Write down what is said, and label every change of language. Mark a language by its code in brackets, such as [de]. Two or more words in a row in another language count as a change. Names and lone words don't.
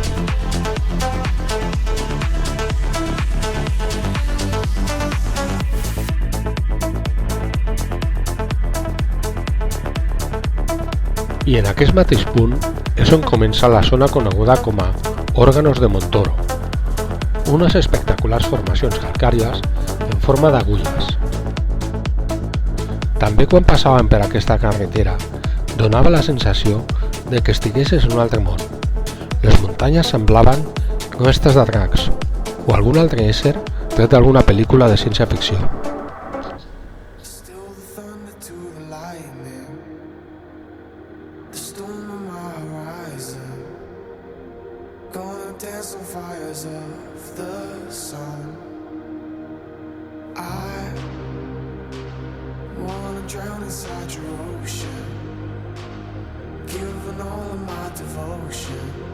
[ca] I en aquest mateix punt és on comença la zona coneguda com a Órganos de Montoro, unes espectaculars formacions calcàries en forma d'agulles. També quan passàvem per aquesta carretera donava la sensació de que estiguessis en un altre món. Les muntanyes semblaven restes de dracs o algun altre ésser tret d'alguna pel·lícula de ciència-ficció. [en] Dance on fires of the sun. I wanna drown inside your ocean, giving all of my devotion.